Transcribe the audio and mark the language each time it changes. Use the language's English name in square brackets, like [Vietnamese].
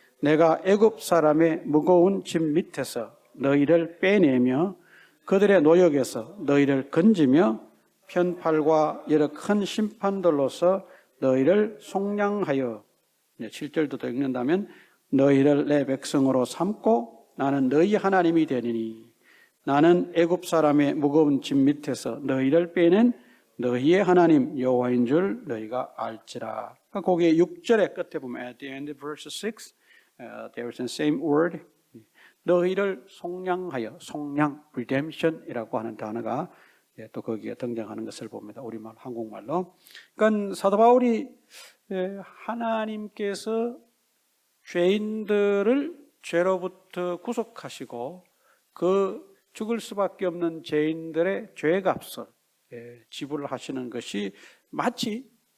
[Korean] 내가 애굽 사람의 무거운 짐 밑에서 너희를 빼내며 그들의 노역에서 너희를 건지며 편팔과 여러 큰 심판들로서 너희를 속량하여 7절도 더 읽는다면 너희를 내 백성으로 삼고 나는 너희 하나님이 되리니 나는 애굽 사람의 무거운 짐 밑에서 너희를 빼낸 너희의 하나님 여호와인 줄 너희가 알지라. 거기에 6절의 끝에 보면 [English] at the end of verse 6 there is the same word. [Korean] 너희를 속량하여, 속량, redemption이라고 하는 단어가 또 거기에 등장하는 것을 봅니다. 우리말, 한국말로. 그러니까 사도 바울이 하나님께서 죄인들을 죄로부터 구속하시고 그 죽을 수밖에 없는 죄인들의 죄값을 지불하시는 것이 마치